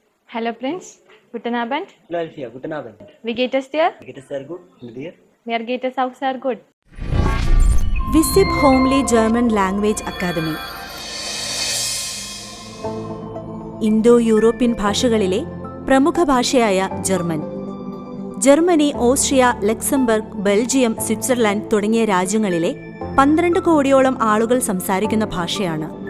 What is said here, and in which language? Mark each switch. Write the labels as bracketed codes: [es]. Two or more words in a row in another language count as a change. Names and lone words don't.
[de] Hello Prince, guten Abend. Hello Alfia, guten Abend. Wie geht es dir? Geht es sehr gut mit dir? Mir geht es auch sehr gut. [ml] വിസിബ് ഹോംലി ജർമ്മൻ ലാംഗ്വേജ് അക്കാദമി. ഇന്തോ യൂറോപ്യൻ ഭാഷകളിലെ പ്രമുഖ ഭാഷയായ ജർമ്മൻ. ജർമ്മനി, ഓസ്ട്രിയ, ലക്സംബർഗ്, ബെൽജിയം, സ്വിറ്റ്സർലൻഡ് തുടങ്ങിയ രാജ്യങ്ങളിലെ 12 കോടിയോളം ആളുകൾ സംസാരിക്കുന്ന ഭാഷയാണ്.